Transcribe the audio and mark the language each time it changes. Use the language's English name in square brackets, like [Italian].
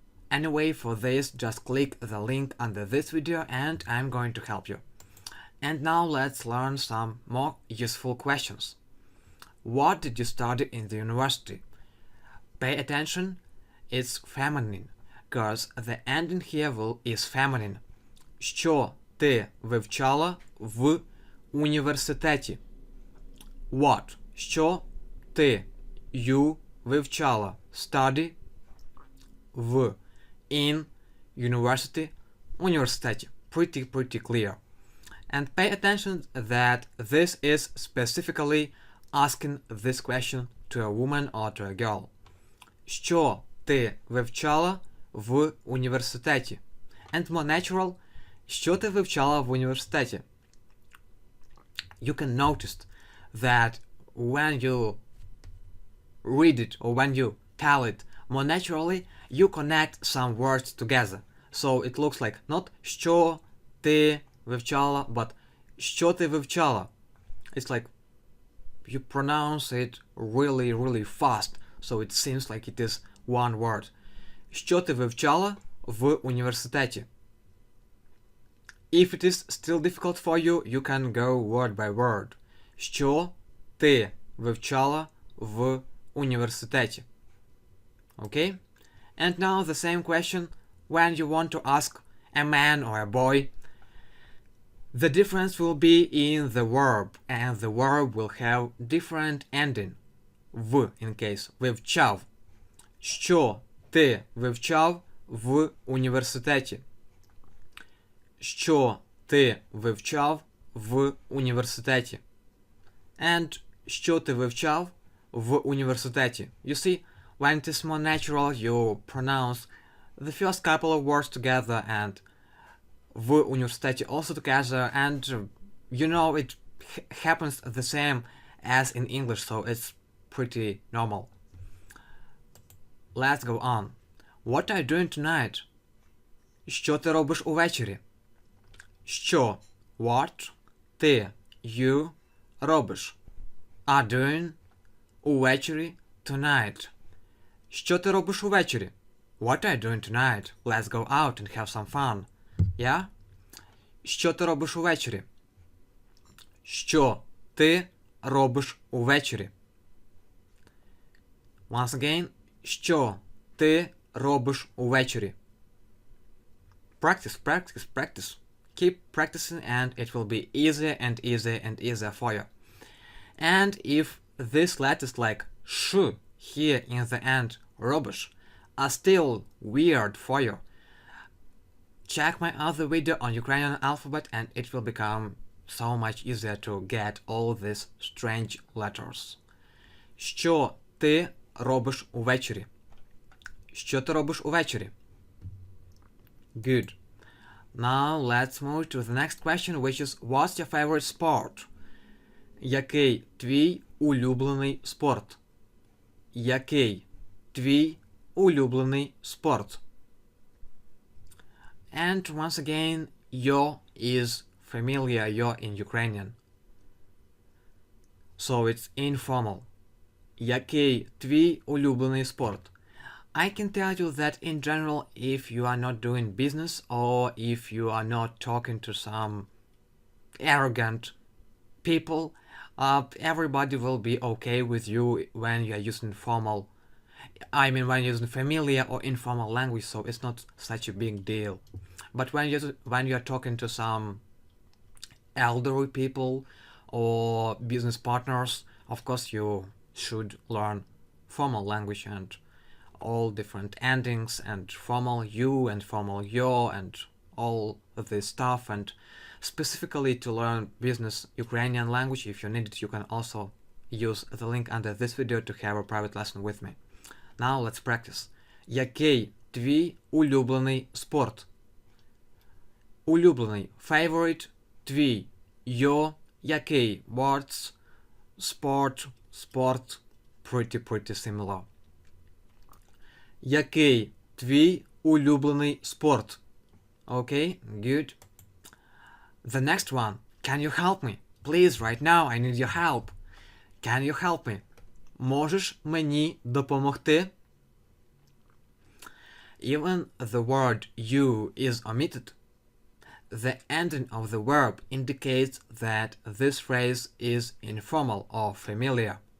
[English] Anyway, for this, just click the link under this video and I'm going to help you. And now let's learn some more useful questions. What did you study in the university? Pay attention, it's feminine, because the ending here is feminine. [Ukrainian] Що ти вивчала в університеті? [English] What? [Ukrainian] Що ти [English] you [Ukrainian] вивчала? [English] Study [Ukrainian] в [English] in university [Ukrainian] університеті. [English] Pretty clear. And pay attention that this is specifically asking this question to a woman or to a girl. [Ukrainian] Що ти вивчала в університеті? [English] And more natural, [Ukrainian] що ти вивчала в університеті? [English] You can notice that when you read it or when you tell it more naturally, you connect some words together. So it looks like not [Ukrainian] що ти вивчала, [English] but [Ukrainian] що ти вивчала. [English] It's like you pronounce it really fast, so it seems like it is one word. [Ukrainian] Що ти вивчала в університеті? [English] If it is still difficult for you, you can go word by word. [Ukrainian] Що ти вивчала в університеті? [English] Okay? And now the same question when you want to ask a man or a boy. The difference will be in the verb, and the verb will have different ending. [Ukrainian] В, [English] in case, [Ukrainian] вивчав. Що ти вивчав в університеті? Що ти вивчав в університеті? And що ти вивчав в університеті? [English] You see, when it is more natural, you pronounce the first couple of words together and [Ukrainian] в університеті [English] also together, and you know it happens the same as in English, so it's pretty normal. Let's go on. What are you doing tonight? [Ukrainian] Що ти робиш увечері? Що, [English] what, [Ukrainian] ти, [English] you, [Ukrainian] робиш, [English] are doing, [Ukrainian] увечері, [English] tonight. [Ukrainian] Що ти робиш увечері? [English] What are you doing tonight? Let's go out and have some fun. Yeah? [Ukrainian] Що ти робиш увечері? Що ти робиш увечері? [English] Once again, [Ukrainian] що ти робиш увечері? [English] Practice. Keep practicing and it will be easier and easier for you. And if these letters like sh here in the end, [Ukrainian] робиш, [English] are still weird for you, check my other video on Ukrainian alphabet and it will become so much easier to get all these strange letters. [Ukrainian] Що ти робиш увечері? Що ти робиш увечері? [English] Good. Now let's move to the next question, which is what's your favorite sport? [Ukrainian] Який твій улюблений спорт? Який твій улюблений спорт? [English] And once again, yo is familiar, yo in Ukrainian. So it's informal. [Ukrainian] Який твій улюблений спорт? [English] I can tell you that in general, if you are not doing business or if you are not talking to some arrogant people, everybody will be okay with you when you are using formal, when you're using familiar or informal language, so it's not such a big deal. But when you're talking to some elderly people or business partners, of course you should learn formal language and all different endings and formal you and formal your and all of this stuff, and specifically to learn business Ukrainian language, if you need it, you can also use the link under this video to have a private lesson with me. Now let's practice. [Ukrainian] Який твій улюблений спорт? Улюблений, [English] favorite, [Ukrainian] твій, [English] your, [Ukrainian] який, [English] words, sport, pretty similar. [Ukrainian] Який твій улюблений спорт? [English] Okay, good. The next one. Can you help me? Please, right now, I need your help. Can you help me? [Ukrainian] Можеш мені допомогти? [English] Even the word you is omitted. The ending of the verb indicates that this phrase is informal or familiar.